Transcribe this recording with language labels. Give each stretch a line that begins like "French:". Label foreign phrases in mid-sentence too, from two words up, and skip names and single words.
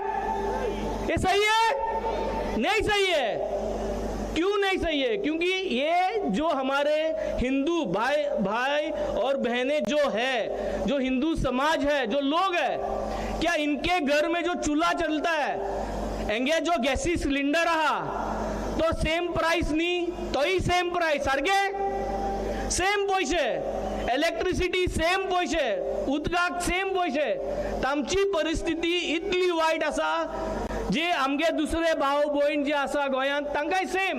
Hindi: ये सही है? नहीं सही है. क्यों नहीं सही है? क्योंकि ये जो हमारे हिंदू भाई और बहनें जो है, जो हिंदू समाज है, जो लोग है, क्या इनके घर में जो चूल्हा चलता है,
Konkani: एंगे जो गॅसी सिलिंडर आहा तो
English: same price
Konkani: नी, तोही
English: same price,
Konkani: सारखे सेम पैसे, इलेक्ट्रिसिटी सेम पैसे, उदकाक सेम पैसे. तांची परिस्थिती इतली वाईट आसा, जे आमगे दुसरे भाव भयण जे आसा गोंयांत तांकांय सेम.